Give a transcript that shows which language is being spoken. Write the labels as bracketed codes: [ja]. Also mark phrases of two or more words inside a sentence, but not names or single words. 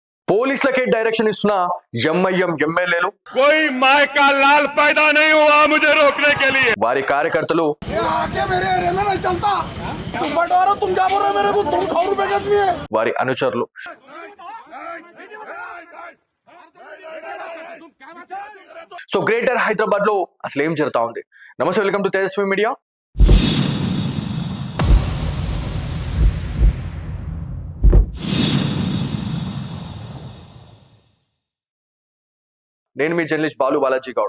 [te] పోలీసులకే డైరెక్షన్ ఇస్తున్న ఎంఐఎం ఎమ్మెల్యేలు [hi] कोई माय का लाल पैदा नहीं हुआ मुझे रोकने के लिए। [te] వారి కార్యకర్తలు [hi] ये आके मेरे एरिया में नहीं चलता। तुम बंटवारा तुम क्या बोल रहे हो मेरे को? तुम 100 रुपए गज में है। [te] వారి అనుచరులు సో గ్రేటర్ హైదరాబాద్ లో అసలు ఏం జరుగుతా ఉంది? నమస్తే, [en] welcome to [te] తేజస్వి మీడియా. నేను మీ జర్నలిస్ట్ బాలాజీ గౌడ్.